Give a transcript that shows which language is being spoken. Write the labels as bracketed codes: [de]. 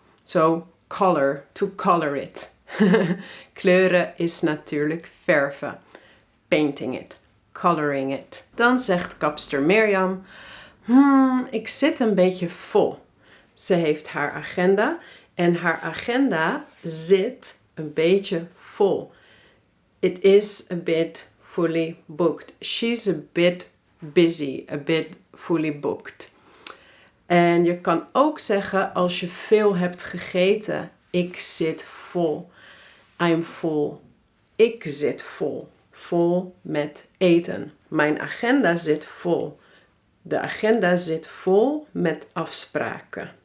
[en] So color, to color it. [nl] Kleuren is natuurlijk verven. [en] Painting it. Coloring it. [nl] Dan zegt kapster Mirjam: ik zit een beetje vol. Ze heeft haar agenda en haar agenda zit een beetje vol. [en] It is a bit fully booked. She's a bit busy, a bit fully booked. [nl] En je kan ook zeggen als je veel hebt gegeten: ik zit vol. [en] I'm full. [nl] Ik zit vol. Vol met eten. Mijn agenda zit vol. De agenda zit vol met afspraken.